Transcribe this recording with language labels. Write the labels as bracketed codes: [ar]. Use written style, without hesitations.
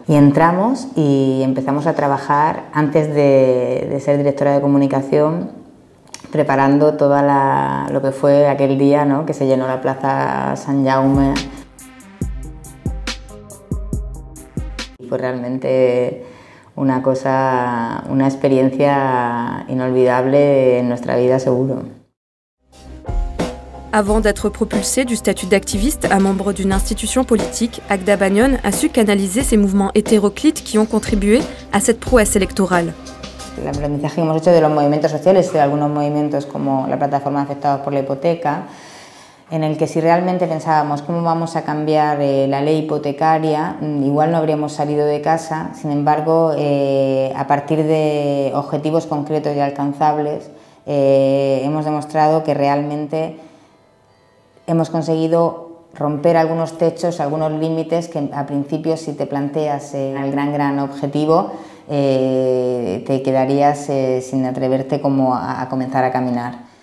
[es] Y entramos y empezamos a trabajar, antes de ser directora de comunicación, preparando toda lo que fue aquel día, ¿no?, que se llenó la plaza Sant Jaume. Fue realmente una experiencia inolvidable en nuestra vida, seguro. [fr] Avant d'être propulsé du statut d'activiste à membre d'une institution politique, Agda Bagnon a su canaliser ces mouvements hétéroclites qui ont contribué à cette prouesse électorale. [es] El aprendizaje que hemos hecho de los movimientos sociales, de algunos movimientos como la plataforma de afectados por la hipoteca, en el que si realmente pensábamos cómo vamos a cambiar la ley hipotecaria, igual no habríamos salido de casa. Sin embargo, a partir de objetivos concretos y alcanzables, hemos demostrado que realmente hemos conseguido romper algunos techos, algunos límites que a principio, si te planteas el gran objetivo, te quedarías sin atreverte como a comenzar a caminar.